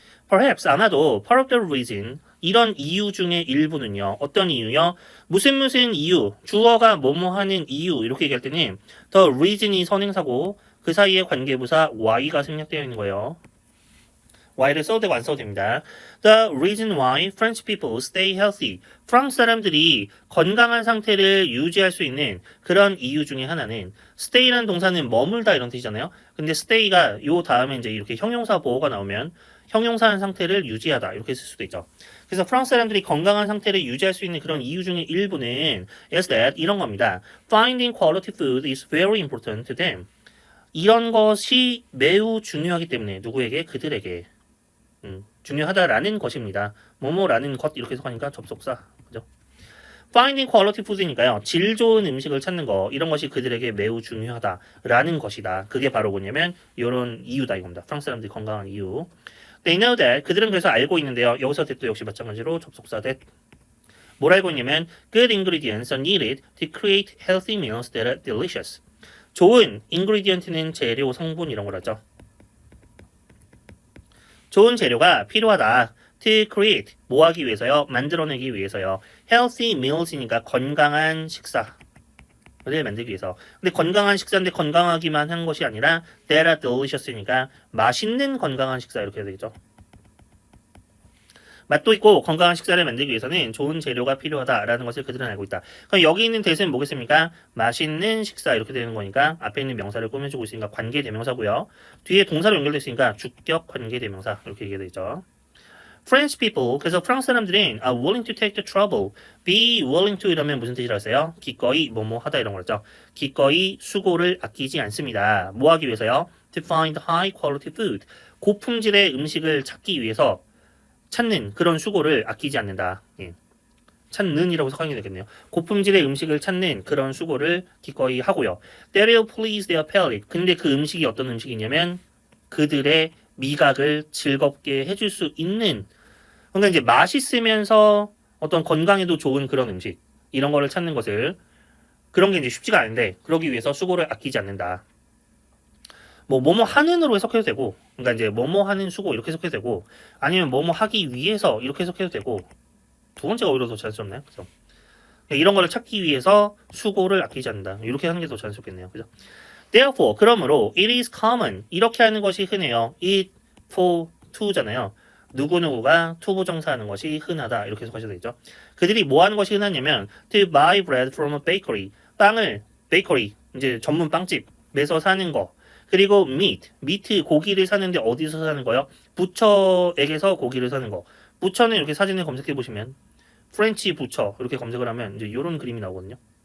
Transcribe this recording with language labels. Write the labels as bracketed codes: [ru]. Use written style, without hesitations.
[en] Perhaps [ko] 아마도 [en] part of the reason [ko] 이런 이유 중에 일부는요. 어떤 이유요? 무슨 이유, 주어가 뭐뭐 하는 이유 이렇게 얘기할 때는 the reason이 선행사고 그 사이에 관계부사 why가 생략되어 있는 거예요. why를 써도 되고 안 써도 됩니다. [en] The reason why French people stay healthy. [ko] 프랑스 사람들이 건강한 상태를 유지할 수 있는 그런 이유 중에 하나는 stay라는 동사는 머물다 이런 뜻이잖아요. 근데 stay가 요 다음에 이제 이렇게 형용사 보호가 나오면 형용사한 상태를 유지하다 이렇게 쓸 수도 있죠. 그래서 프랑스 사람들이 건강한 상태를 유지할 수 있는 그런 이유 중에 일부는 [en] is that [ko] 이런 겁니다. [en] Finding quality food is very important to them. [ko] 이런 것이 매우 중요하기 때문에 누구에게? 그들에게. 중요하다라는 것입니다. 뭐뭐라는 것 이렇게 해석하니까 접속사. 그죠? [en] Finding quality food이니까요. [ko] 질 좋은 음식을 찾는 거 이런 것이 그들에게 매우 중요하다라는 것이다. 그게 바로 뭐냐면 이런 이유다 이겁니다. 프랑스 사람들이 건강한 이유. [en] They know that. [ko] 그들은 그래서 알고 있는데요. 여기서 that도 역시 마찬가지로 접속사 that. 뭘 알고 있냐면 [en] good ingredients are needed to create healthy meals that are delicious. [ko] 좋은 ingredient는 재료, 성분 이런 거라죠. 좋은 재료가 필요하다. To create, 뭐 하기 위해서요? 만들어내기 위해서요. Healthy meals이니까 건강한 식사를 만들기 위해서. 근데 건강한 식사인데 건강하기만 한 것이 아니라 [en] that are delicious [ko] 이니까 맛있는 건강한 식사 이렇게 해야 되겠죠. 맛도 있고 건강한 식사를 만들기 위해서는 좋은 재료가 필요하다라는 것을 그들은 알고 있다. 그럼 여기 있는 대신 뭐겠습니까? 맛있는 식사 이렇게 되는 거니까 앞에 있는 명사를 꾸며주고 있으니까 관계대명사고요. 뒤에 동사로 연결되어 있으니까 주격 관계대명사 이렇게 얘기가 되죠. [en] French people, [ko] 그래서 프랑스 사람들은 [en] are willing to take the trouble. [ko] Be willing to 이러면 무슨 뜻이라 했어요? 기꺼이 뭐뭐 하다 이런 거죠. 기꺼이 수고를 아끼지 않습니다. 뭐 하기 위해서요? [en] To find high quality food. [ko] 고품질의 음식을 찾기 위해서 찾는 그런 수고를 아끼지 않는다. 예. 찾는이라고 해석하는 게 되겠네요. 고품질의 음식을 찾는 그런 수고를 기꺼이 하고요. [en] That will please their palate. [ko] 근데 그 음식이 어떤 음식이냐면 그들의 미각을 즐겁게 해줄 수 있는, 그러니까 이제 맛있으면서 어떤 건강에도 좋은 그런 음식 이런 거를 찾는 것을, 그런 게 이제 쉽지가 않은데 그러기 위해서 수고를 아끼지 않는다. 뭐뭐 하는으로 해석해도 되고, 그러니까 이제 뭐뭐 하는 수고 이렇게 해석해도 되고, 아니면 뭐뭐 하기 위해서 이렇게 해석해도 되고, 두 번째가 오히려 더 자연스럽네요. 그죠? 이런 거를 찾기 위해서 수고를 아끼지 않는다. 이렇게 하는 게 더 자연스럽겠네요. 그죠? [en] Therefore, [ko] 그러므로 [en] it is common. [ko] 이렇게 하는 것이 흔해요. [en] Eat for to잖아요. [ko] 누구누구가 to 부정사하는 것이 흔하다. 이렇게 해석하셔도 되죠. 그들이 뭐 하는 것이 흔하냐면 [en] to buy bread from a bakery. [ko] 빵을 베이커리, 이제 전문 빵집에서 사는 거. 그리고 meat, 고기를 사는데 어디서 사는 거요? 부처에게서 고기를 사는 거. 부처는 이렇게 사진을 검색해 보시면 프렌치 부처 이렇게 검색을 하면 이제 이런 그림이 나오거든요.